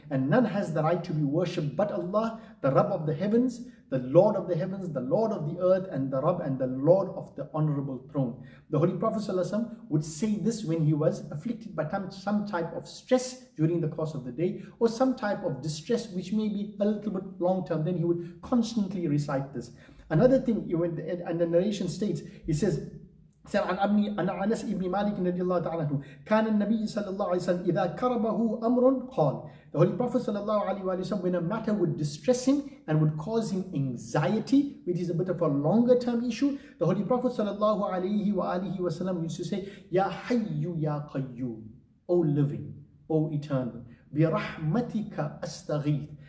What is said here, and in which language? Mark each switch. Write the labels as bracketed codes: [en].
[en] And none has the right to be worshipped but Allah, the Rabb of the heavens, the Lord of the heavens, the Lord of the earth, and the Rabb and the Lord of the honorable throne. The Holy Prophet ﷺ would say this when he was afflicted by some type of stress during the course of the day, or some type of distress which may be a little bit long term. Then he would constantly recite this. Another thing, and the narration states, he says, [ar] عن أنس بن مالك رضي الله تعالى عنه كان النبي صلى الله عليه وسلم إذا كربه أمر قال. [en] The Holy Prophet صلى الله عليه وسلم, when a matter would distress him and would cause him anxiety, which is a bit of a longer term issue, the Holy Prophet صلى الله عليه وسلم used to say, [ar] Ya Hayyu Ya Qayyum, [en] O living, O eternal, [ar] برحمتك أستغيث.